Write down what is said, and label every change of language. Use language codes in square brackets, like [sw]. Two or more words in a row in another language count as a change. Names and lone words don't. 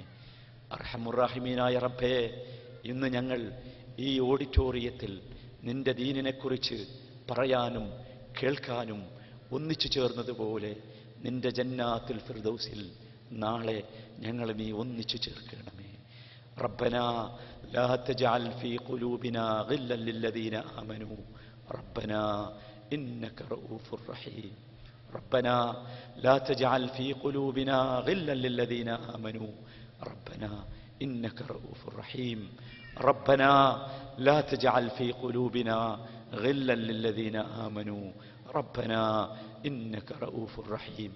[ar] أرحم الراحمين [ml] റബ്ബേ, ഇന്ന് ഞങ്ങൾ ഈ ഓഡിറ്റോറിയത്തിൽ നിന്റെ ദീനിനെക്കുറിച്ച് പറയാനും കേൾക്കാനും ഒന്നിച്ചു ചേർന്നതുപോലെ നിന്റെ ജന്നാത്തുൽ ഫിർദൗസിൽ നാളെ ഞങ്ങൾ നീ ഒന്നിച്ചു ചേർക്കണമേ. [ar] ربنا لا تجعل في قلوبنا غلا للذين آمنوا ربنا إنك رؤوف رحيم. ربنا لا تجعل في قلوبنا غلا للذين آمنوا ربنا إنك رؤوف رحيم. ربنا لا تجعل في قلوبنا غلا للذين آمنوا ربنا إنك رؤوف رحيم.